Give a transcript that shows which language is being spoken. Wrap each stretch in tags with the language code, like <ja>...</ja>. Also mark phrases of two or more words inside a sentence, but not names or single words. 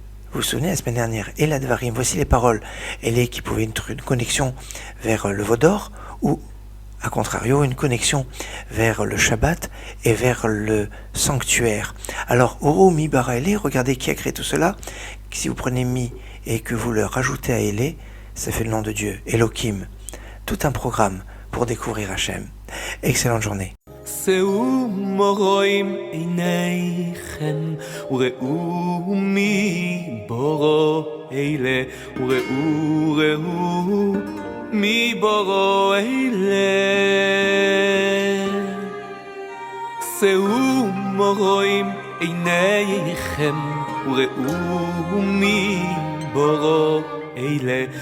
<fr>Vous vous souvenez, la semaine dernière,</fr> <he>אלה דברים,</he> <fr>voici les paroles. Ele qui pouvait être une connexion vers le Vaudor, ou a contrario, une connexion vers le Shabbat et vers le sanctuaire. Alors,</fr> <he>וראו מי ברא אלה,</he> <fr>regardez qui a créé tout cela. Si vous prenez Mi et que vous le rajoutez à Ele, ça fait le nom de Dieu, Elohim. Tout un programme pour découvrir Hachem. Excellente journée.</fr> <he>שאו מרואים עיניכם וראו מי בורו אלה וראו מי בורו אלה שאו מרואים עיניכם וראו מי בורו אלה</he>